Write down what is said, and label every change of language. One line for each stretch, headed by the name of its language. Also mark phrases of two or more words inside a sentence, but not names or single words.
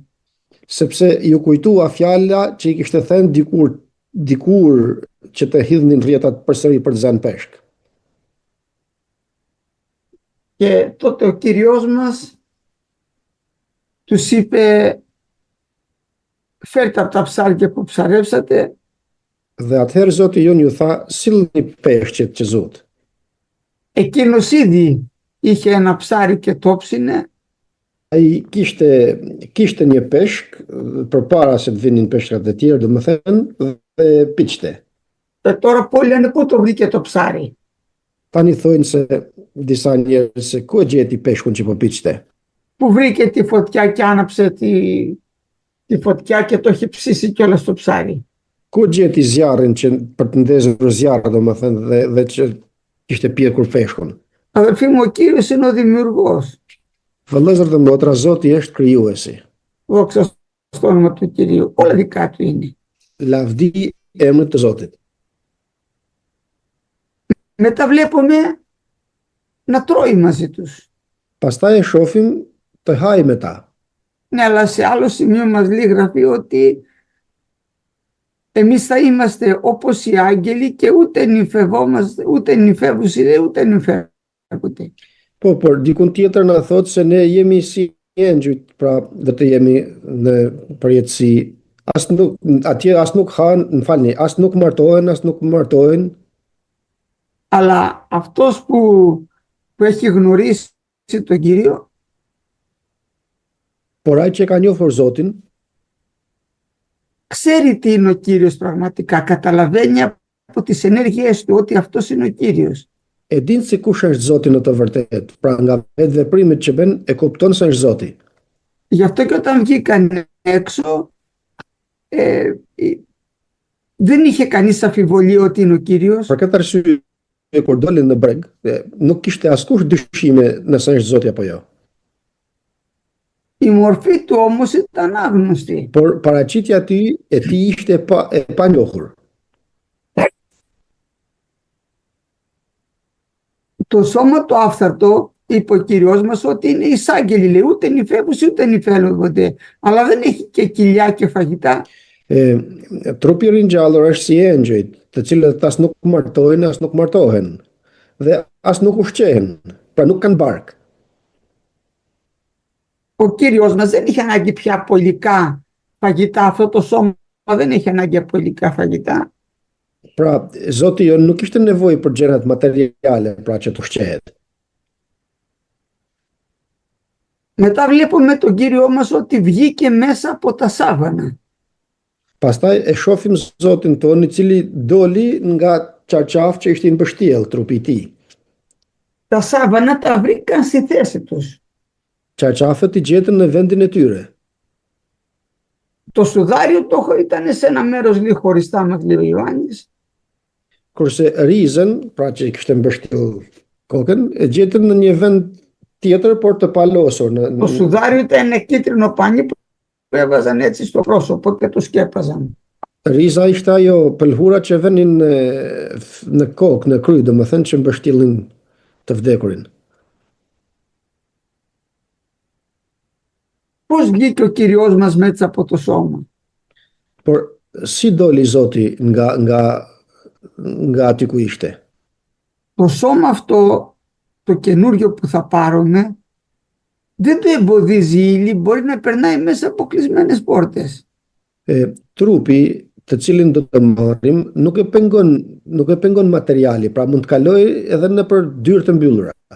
Albanian: Sepse ju kujtua fjala që i kishte thënë dikur që të hidhnin rrjetat përsëri për të zënë peshk.
Greek: Και τότε ο Κύριος μας τους είπε, φέρτε από τα ψάρια που ψαρέψατε.
Albanian: Dhe atëherë Zoti jon ju tha, sillni peshqet që zot.
Greek: Εκείνος ήδη είχε ένα ψάρι και το ψήνε.
Albanian: Ai kishte një peshk përpara se të vinin peshkat e tjerë, domethënë, dhe piqte.
Greek: Τώρα πολλοί λένε πού το βρήκε το ψάρι.
Albanian: Tani thojnë se disa njerëz se ku e gjeti peshkun që po piqte.
Greek: Που βρήκε τη φωτιά και άναψε τη φωτιά και το έχει ψήσει κιόλας το ψάρι.
Albanian: Ku gjeti zjarrin që për të ndezur zjarr, domethënë, dhe që kishte pjekur peshkun.
Greek: Αδελφοί μου, ο Κύριος είναι ο δημιουργός.
Albanian: Vëllezër dhe motra, Zoti është krijuesi.
Greek: Δόξα στο όνομα του Κυρίου. Όλα δικά του είναι.
Albanian: Lavdi emrit të Zotit.
Greek: Μετά βλέπουμε να τρώει μαζί τους.
Albanian: Pastaj e shohim të hajë me ta.
Greek: Ναι, αλλά σε άλλο σημείο μας λέει γραφή ότι εμείς θα είμαστε όπως οι άγγελοι και ούτε νυμφευόμαστε, ούτε νυμφεύουσι λέει, ούτε νυμφεύονται.
Albanian: Por dikun tjetër na thot se ne jemi si engjujt, pra do të jemi në përjetësi. Atje as nuk han, më falni, as nuk martohen.
Greek: Αλλά αυτός που έχει γνωρίσει τον Κύριο,
Albanian: Por ai që ka njohur Zotin,
Greek: ξέρει τι είναι ο Κύριος πραγματικά. Καταλαβαίνει από τις ενέργειές του ότι αυτός είναι ο Κύριος.
Albanian: e din se kush është Zoti në të vërtetë. Pra nga vetë veprimet që bën, e kupton se është Zoti.
Greek: Γι' αυτό και όταν βγήκαν έξω, δεν είχε κανείς αμφιβολία ότι είναι ο Κύριος.
Albanian: Për këtë arsye kur dolën në breg, nuk kishte askush dyshime nëse është Zoti apo jo.
Greek: Η μορφή του όμως ήταν άγνωστη.
Albanian: Por paraqitja e tij ishte e panjohur.
Greek: Το σώμα του άφθαρτο, είπε ο Κύριος μας, ότι είναι εισάγγελοι, λέει, ούτε νυφεύους ούτε νυφεύονται, αλλά δεν έχει και κοιλιά και φαγητά.
Albanian: Trupi i ringjallur është si engjëjt, të cilët as nuk martojnë, as nuk martohen, dhe as nuk ushqehen, pra nuk kanë bark.
Greek: Ο Κύριος μας δεν είχε ανάγκη πια από υλικά φαγητά, αυτό το σώμα δεν έχει ανάγκη από υλικά φαγητά.
Albanian: Pra, Zoti jon nuk kishte nevojë për gjërat materiale, pra që të ushqehet.
Greek: Μετά βλέπουμε τον Κύριο μας ότι βγήκε μέσα από τα σάβανα.
Albanian: Pastaj e shohim Zotin ton, i cili doli nga qarqaf që ishte në mbështjell trupi i tij.
Greek: Τα σάβανα τα βρήκαν στη θέση τους.
Albanian: Qarqafët i gjetën në vendin e tyre.
Greek: Το σουδάριο ήταν σε ένα μέρος λίγο χωριστά, μας λέει ο Ιωάννης.
Albanian: Kurse rizën, pra që i kishte mbështjell kokën, e gjetën në një vend tjetër, por të palosur.
Greek: Το σουδάριο ήταν ένα κίτρινο πανί που έβαζαν έτσι στο πρόσωπο και το σκέπαζαν.
Albanian: Riza ishte ajo pëlhura që vënin në kokë, në kry, domethënë që mbështjellin të vdekurin.
Greek: Πώς βγήκε ο Κύριος μας μέσα από το σώμα?
Albanian: Por si doli Zoti nga aty ku ishte?
Greek: Το σώμα αυτό, το καινούριο που θα πάρουμε, δεν το εμποδίζει η ύλη, μπορεί να περνάει μέσα από κλεισμένες πόρτες.
Albanian: Trupi të cilin do të marrim nuk e pengon materiali, pra mund të kaloj edhe nëpër dyrë të mbyllura.